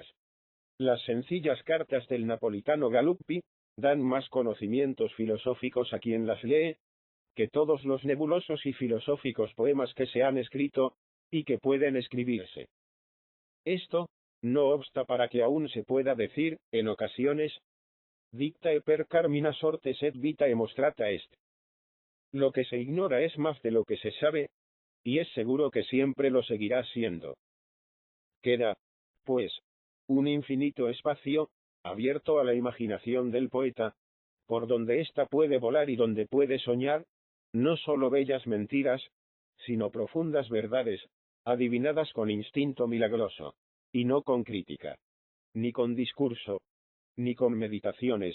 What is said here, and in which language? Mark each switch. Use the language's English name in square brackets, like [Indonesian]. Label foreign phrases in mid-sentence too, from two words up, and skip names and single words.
[Spanish] Las sencillas cartas del napolitano Galuppi, dan más conocimientos filosóficos a quien las lee, que todos los nebulosos y filosóficos poemas que se han escrito, y que pueden escribirse. Esto, no obsta para que aún se pueda decir, en ocasiones, [Latin] dictae per carmina sortes et vitae mostrata est. [Spanish] Lo que se ignora es más de lo que se sabe, y es seguro que siempre lo seguirá siendo. Queda, pues, un infinito espacio, abierto a la imaginación del poeta, por donde ésta puede volar y donde puede soñar, no sólo bellas mentiras, sino profundas verdades, adivinadas con instinto milagroso, y no con crítica, ni con discurso, ni con meditaciones.